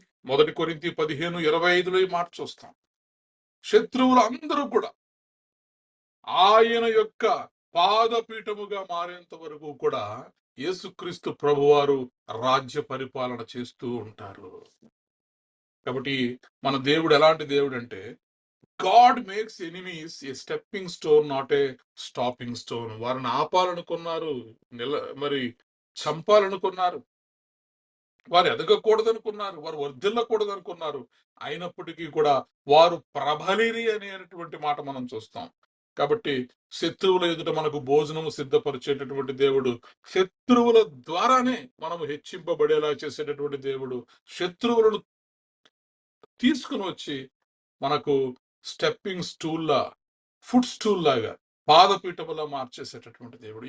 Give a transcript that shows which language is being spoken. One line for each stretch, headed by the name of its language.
Telugu: 1 కొరింథీ 15:25 ఈ మాట చూస్తాం. శత్రువులు అందరూ కూడా ఆయన యొక్క పాదపీఠముగా మారేంత వరకు కూడా యేసుక్రీస్తు ప్రభువారు రాజ్య పరిపాలన చేస్తూ ఉంటారు. కాబట్టి మన దేవుడు ఎలాంటి దేవుడు అంటే,
English: God makes enemies a stepping stone, not a stopping stone.
Telugu: వారిని ఆపాలనుకున్నారు, మరి చంపాలనుకున్నారు, వారు ఎదగకూడదనుకున్నారు, వారు వర్ధిల్లకూడదనుకున్నారు. అయినప్పటికీ కూడా వారు ప్రబలిరి అనేటువంటి మాట మనం చూస్తాం. కాబట్టి శత్రువుల ఎదుట మనకు భోజనము సిద్ధపరిచేటటువంటి దేవుడు, శత్రువుల ద్వారానే మనము హెచ్చింపబడేలా చేసేటటువంటి దేవుడు, శత్రువులను తీసుకుని వచ్చి మనకు స్టెప్పింగ్ స్టూల్లా, ఫుడ్ స్టూల్ లాగా, పాదపీఠములా మార్చేసేటటువంటి దేవుడు.